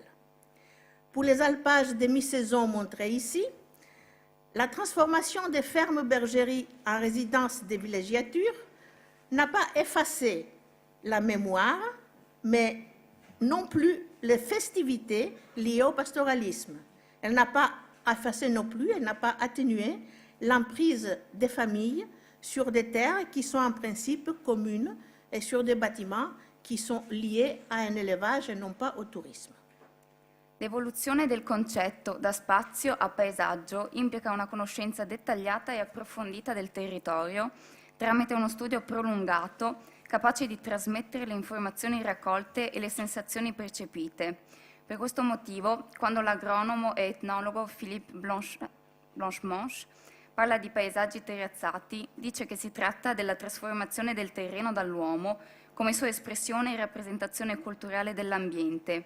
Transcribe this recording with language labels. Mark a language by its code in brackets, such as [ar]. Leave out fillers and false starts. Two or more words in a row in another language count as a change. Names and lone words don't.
[fr] Pour les alpages de mi-saison montrés ici, la transformation des fermes bergeries en résidences de villégiature n'a pas effacé la mémoire, mais non plus les festivités liées au pastoralisme. Elle n'a pas effacé non plus, elle n'a pas atténué l'emprise des familles sur des terres qui sont en principe communes et sur des bâtiments qui sont liés a un élevage e non pas au tourisme. [it] L'evoluzione del concetto da spazio a paesaggio implica una conoscenza dettagliata e approfondita del territorio tramite uno studio prolungato capace di trasmettere le informazioni raccolte e le sensazioni percepite. Per questo motivo, quando l'agronomo e etnologo Philippe Blanchemanche parla di paesaggi terrazzati, dice che si tratta della trasformazione del terreno dall'uomo come sua espressione e rappresentazione culturale dell'ambiente.